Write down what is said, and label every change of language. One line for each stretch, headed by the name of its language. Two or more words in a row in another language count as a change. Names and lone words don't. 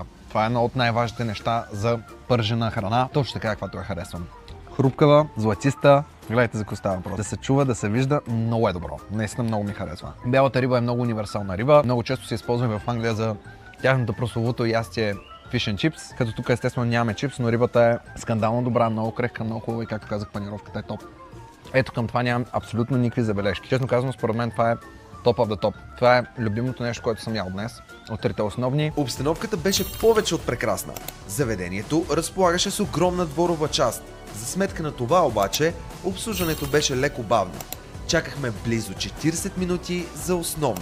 Bulgarian: Това е едно от най-важните неща за пържена храна. Точно така, каквато я харесвам. Хрупкава, златиста. Гледайте за какво става въпрос. Да се чува, да се вижда, много е добро. Наистина много ми харесва. Бялата риба е много универсална риба. Много често се използва в Англия за тяхното прословуто ястие
English: fish and chips,
Bulgarian: като тук естествено нямаме чипс, но рибата е скандално добра, много крехка, много хубава и както казах, панировката е топ. Ето към това нямам абсолютно никакви забележки. Честно казано, според мен това е топ
English: of the
Bulgarian: топ. Това е любимото нещо, което съм ял днес. От трите основни. Обстановката беше повече от прекрасна. Заведението разполагаше с огромна дворова част. За сметка на това обаче, обслужването беше леко бавно. Чакахме близо 40 минути за основно.